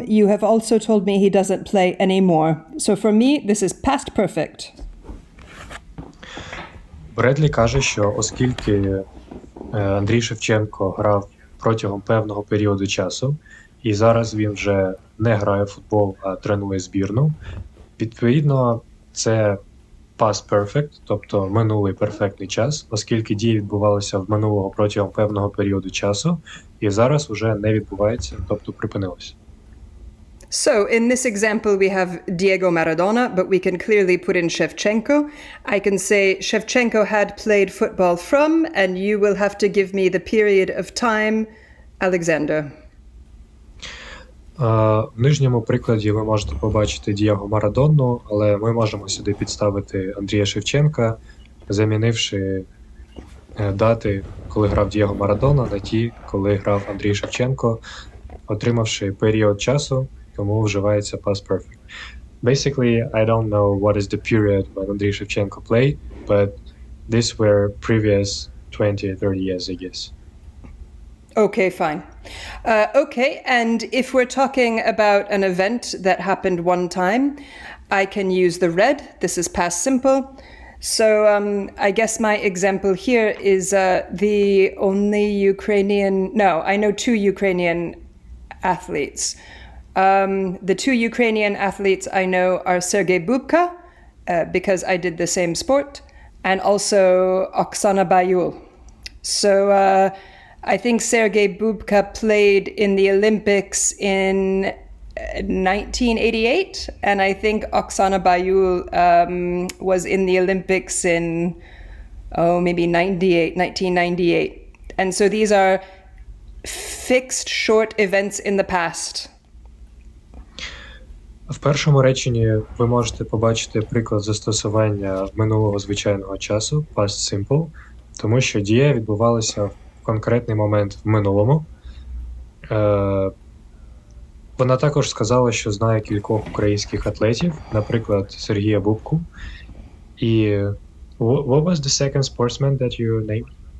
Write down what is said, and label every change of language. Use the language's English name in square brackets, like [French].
[English] You have also told me he doesn't play anymore. So for me, this is past perfect. [Ukrainian] Бредлі каже, що оскільки Андрій Шевченко грав протягом певного періоду часу, і зараз він вже не грає в футбол, а тренує збірну, відповідно, це past perfect, тобто минулий перфектний час, оскільки дії відбувалися в минулого протягом певного періоду часу, і зараз уже не відбувається, тобто припинилося. [English] So in this example we have Diego Maradona, but we can clearly put in Shevchenko. I can say Shevchenko had played football from, and you will have to give me the period of time, Alexander. В нижньому прикладі ви можете побачити Дієго Марадону, але ми можемо сюди підставити Андрія Шевченка, замінивши дати, коли грав Дієго Марадона, на ті, коли грав Андрій Шевченко, отримавши період часу, тому вживається past perfect. Basically, I don't know what is the period when Andriy Shevchenko played, but these were previous 20 or 30 years, I guess. Okay, fine. Okay, and if we're talking about an event that happened one time, I can use the red. This is past simple. So I guess my example here is the only Ukrainian... No, I know two Ukrainian athletes. The two Ukrainian athletes I know are Sergei Bubka, because I did the same sport, and also Oksana Bayul. So... I think Sergei Bubka played in the Olympics in 1988, and I think Oksana Bayul was in the Olympics in, maybe 1998. And so these are fixed short events in the past. [Ukrainian] В першому реченні ви можете побачити приклад застосування минулого звичайного часу, past simple, тому що дія відбувалася в конкретний момент в минулому. Вона також сказала, що знає кількох українських атлетів, наприклад, Сергія Бубку. [English] І what was the second sportsman that you named?